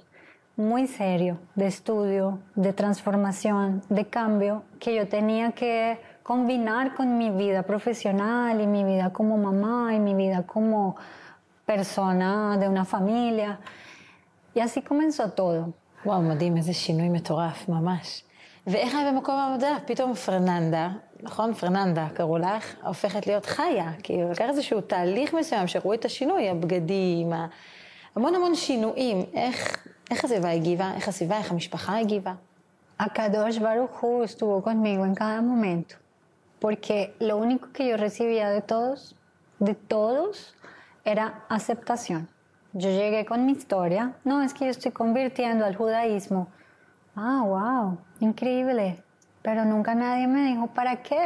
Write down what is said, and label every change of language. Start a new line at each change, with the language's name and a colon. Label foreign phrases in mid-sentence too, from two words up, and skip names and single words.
Spanish: Muy serio, de estudio, de transformación, de cambio, que yo tenía que combinar con mi vida profesional y mi vida como mamá y mi vida como persona de una familia. Y así comenzó todo.
Hebrew: וואו, מדהים, איזה שינוי מטורף, ממש. ואיך היה במקום העבודה? פתאום פרננדה, נכון? פרננדה קראו לך, הופכת להיות חיה. כאילו, לקח איזשהו תהליך מסוים שראו את השינוי, הבגדים, המון שינויים. איך הסביבה הגיבה? איך המשפחה הגיבה? הקדוש ברוך הוא
Spanish: estuvo conmigo en cada momento, porque lo único que yo recibía de todos, era aceptación. Yo llegué con mi historia, no, es que yo estoy convirtiendo al judaísmo. Ah, wow, increíble, pero nunca nadie me dijo, ¿para qué?